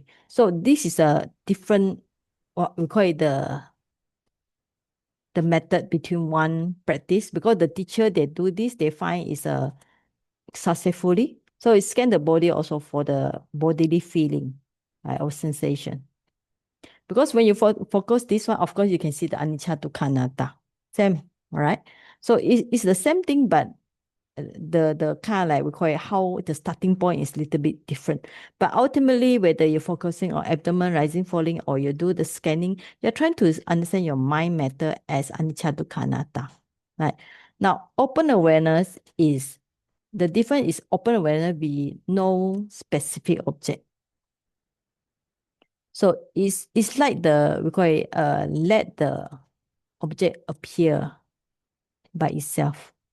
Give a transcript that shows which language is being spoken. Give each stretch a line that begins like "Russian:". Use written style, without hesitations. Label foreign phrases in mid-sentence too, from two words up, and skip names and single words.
English: So this is a different what we call it the method between one practice because the teacher they do this they find is successfully. So it scan the body also for the bodily feeling right, or sensation. Because when you focus this one, of course you can see the
Pali: anicca dukkha anatta.
English: Same, all right? So it's the same thing, but the kind of like we call it how the starting point is a little bit different. But ultimately, whether you're focusing on abdomen rising, falling, or you do the scanning, you're trying to understand your mind matter as
Pali: anicca dukkha anatta.
English: Right? Now, open awareness is the difference is open awareness be no specific object. So it's like we call it let the object appear by itself.